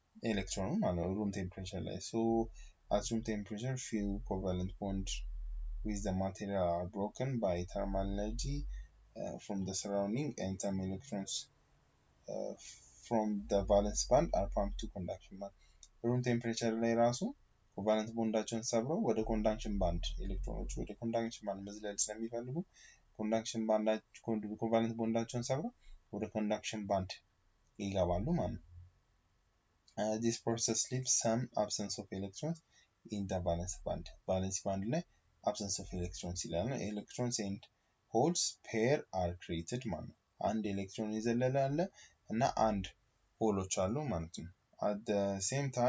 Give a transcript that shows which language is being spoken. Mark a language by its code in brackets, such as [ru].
[am] ኤሌክትሮኑ ማለት ነው [en] room temperature [am] ላይ [en] so at room temperature few covalent bonds with the material are broken by thermal energy from the surrounding and some electrons from the valence band are pumped to conduction band. [am] room temperature ላይ ራሱ ኮቫለንት ቦንዳቸውን ሰብረው ወደ ኮንዳክሽን ባንድ ኤሌክትሮኖች ወደ ኮንዳክሽን ባንድ መዝለል ስለሚፈልጉ ኮንዳክሽን ባንዳቸው ኮቫለንት ቦንዳቸውን ሰብረው ወደ ኮንዳክሽን ባንድ ይገባሉ ማለት ነው። [en] this process leaves some absence of electrons in the valence band. [am] valence band ላይ [en] absence of electrons [am] ይላል ነው [en] electrons and holes pair are created [am] ማለት ነው። አንድ ኤሌክትሮን ይዘለለ አለ እና አንድ ሆሎች አሉ ማለት ነው። [en] at the same